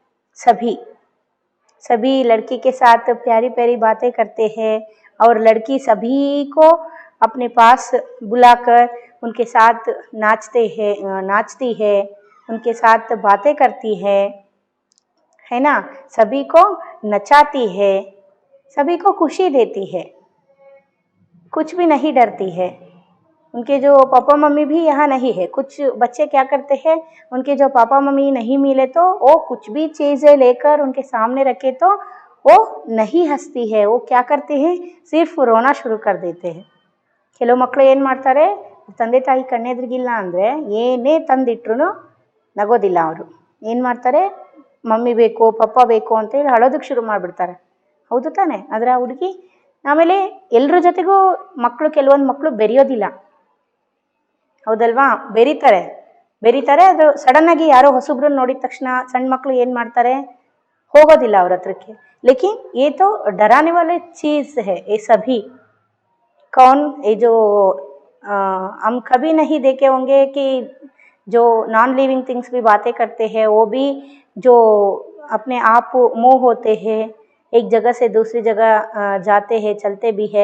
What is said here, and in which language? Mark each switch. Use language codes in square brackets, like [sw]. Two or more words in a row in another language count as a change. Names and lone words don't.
[hi] सभी लड़की के साथ प्यारी प्यारी बातें करते हैं, और लड़की सभी को अपने पास बुलाकर उनके साथ नाचती है, उनके साथ बातें करती है ना, सभी को नचाती है, सभी को खुशी देती है, कुछ भी नहीं डरती है। उनके जो पापा मम्मी भी यहाँ नहीं है। कुछ बच्चे क्या करते हैं, उनके जो पापा मम्मी नहीं मिले तो वो कुछ भी चीज़ें लेकर उनके सामने रखे तो वो नहीं हंसती है, वो क्या करते हैं, सिर्फ रोना शुरू कर देते हैं। [kn] ಕೆಲವು ಮಕ್ಕಳು ಏನು ಮಾಡ್ತಾರೆ, ತಂದೆ ತಾಯಿ ಕಣ್ಣೆದುರಿಗಿಲ್ಲ ಅಂದರೆ ಏನೇ ತಂದಿಟ್ರು ನಗೋದಿಲ್ಲ. ಅವರು ಏನು ಮಾಡ್ತಾರೆ, ಮಮ್ಮಿ ಬೇಕು ಪಪ್ಪ ಬೇಕು ಅಂತೇಳಿ ಅಳೋದಕ್ಕೆ ಶುರು ಮಾಡಿಬಿಡ್ತಾರೆ. ಹೌದು ತಾನೆ? ಆದರೆ ಆ ಹುಡುಗಿ ಆಮೇಲೆ ಎಲ್ಲರ ಜೊತೆಗೂ ಮಕ್ಕಳು, ಕೆಲವೊಂದು ಮಕ್ಕಳು ಬೆರೆಯೋದಿಲ್ಲ, ಹೌದಲ್ವಾ? ಬೆರೀತಾರೆ. ಅದು ಸಡನ್ನಾಗಿ ಯಾರೋ ಹೊಸಬ್ರನ್ನ ನೋಡಿದ ತಕ್ಷಣ ಸಣ್ಣ ಮಕ್ಕಳು ಏನು ಮಾಡ್ತಾರೆ, ಹೋಗೋದಿಲ್ಲ ಅವ್ರ ಹತ್ರಕ್ಕೆ. [hi] ಲೇಕಿನ್ ये तो डराने वाले चीज़ है ये सभी। कौन, ये जो हम कभी नहीं देखे होंगे कि जो [en] non living things [hi] भी बातें करते हैं, वो भी जो अपने आप मूव होते हैं, एक जगह से दूसरी जगह जाते हैं, चलते भी है।